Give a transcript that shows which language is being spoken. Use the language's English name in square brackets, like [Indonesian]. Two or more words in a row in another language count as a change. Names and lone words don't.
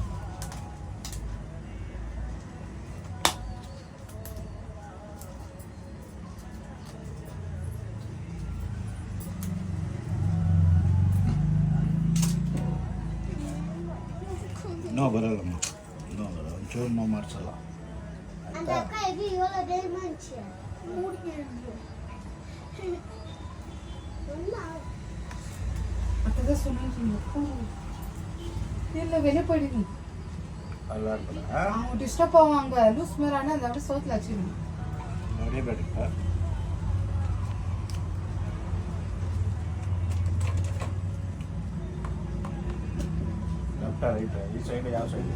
[Kannada] ನೋವು ಬರಲ್ಲಮ್ಮ, ನೋವು ಬರಲ್ಲ. ಒಂಚೂರು ನೋವು ಮಾಡಿಸಲ್ಲ. [Tamil] அப்பதான் சொன்னேன் இல்லை வெளியே போயிடுங்க. அவங்க டிஸ்டர்ப் ஆவாங்க. லூஸ் மேலான அதை அப்படியே சோத்துல வச்சுக்கணும். [Kannada] ಈ ಸೈಡ್ ಯಾವ ಸೈಡ್?